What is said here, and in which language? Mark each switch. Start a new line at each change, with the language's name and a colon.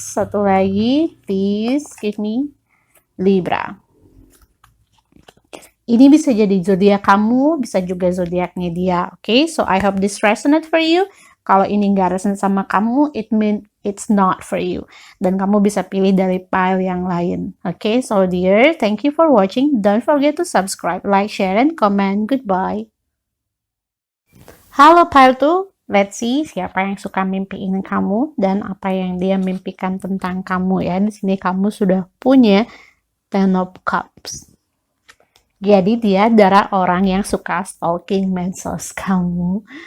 Indonesian: Satu lagi,
English: please give me,
Indonesian: Libra. Ini bisa jadi zodiak kamu, bisa juga zodiaknya dia.
English: Okay, so I hope this resonate for you.
Indonesian: Kalau ini nggak resonate sama kamu,
English: it mean it's not for you.
Indonesian: Dan kamu bisa pilih dari pile yang lain.
English: Okay, so dear, thank you for watching. Don't forget to subscribe, like, share, and comment. Goodbye.
Indonesian: Halo pile 2,
English: let's see
Indonesian: siapa yang suka mimpiin kamu dan apa yang dia mimpikan tentang kamu ya. Di sini kamu sudah punya Ten of Cups. Jadi dia adalah orang yang suka stalking medsos kamu.